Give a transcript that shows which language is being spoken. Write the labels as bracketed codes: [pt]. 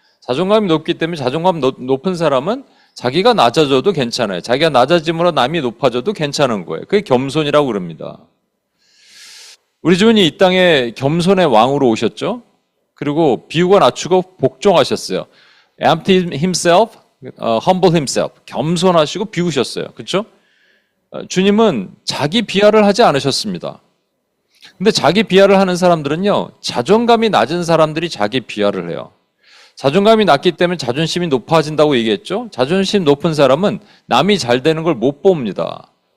[ko] 자존감이 높기 때문에 자존감 높은 사람은 자기가 낮아져도 괜찮아요. 자기가 낮아짐으로 남이 높아져도 괜찮은 거예요. 그게 겸손이라고 그럽니다. 우리 주님이 이 땅에 겸손의 왕으로 오셨죠. 그리고 비우고 낮추고 복종하셨어요. [en] Empty himself, humble himself. [ko] 겸손하시고 비우셨어요. 그렇죠? 주님은 자기 비하를 하지 않으셨습니다. 근데 자기 비하를 하는 사람들은요, 자존감이 낮은 사람들이 자기 비하를 해요. 자존감이 낮기 때문에 자존심이 높아진다고 얘기했죠. 자존심 높은 사람은 남이 잘 되는 걸 못 봅니다.